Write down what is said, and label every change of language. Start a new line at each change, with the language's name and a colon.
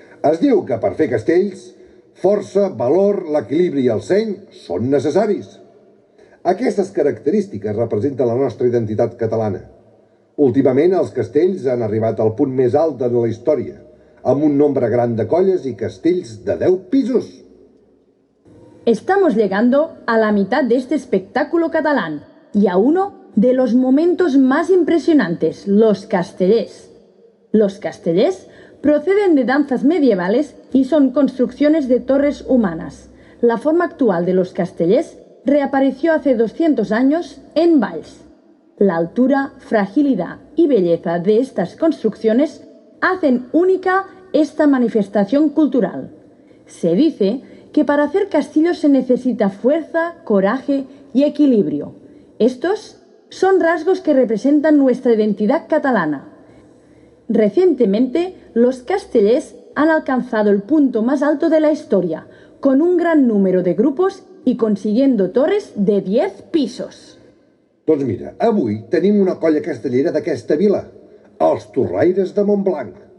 Catalan: Es diu que per fer castells, força, valor, l'equilibri i el seny són necessaris. Aquestes característiques representen la nostra identitat catalana. Últimament, els castells han arribat al punt més alt de la història, amb un nombre gran de colles i castells de 10 pisos.
Spanish: Estamos llegando a la mitad de este espectáculo catalán y a uno de los momentos más impresionantes, los castellers. Los castellers proceden de danzas medievales y son construcciones de torres humanas. La forma actual de los castellers reapareció hace 200 años en Valls. La altura, fragilidad y belleza de estas construcciones hacen única esta manifestación cultural. Se dice que para hacer castillos se necesita fuerza, coraje y equilibrio. Estos son rasgos que representan nuestra identidad catalana. Recientemente, los castellers han alcanzado el punto más alto de la historia, con un gran número de grupos y consiguiendo torres de 10 pisos.
Catalan: Doncs mira, avui tenim una colla castellera d'aquesta vila, els Torraires de Montblanc.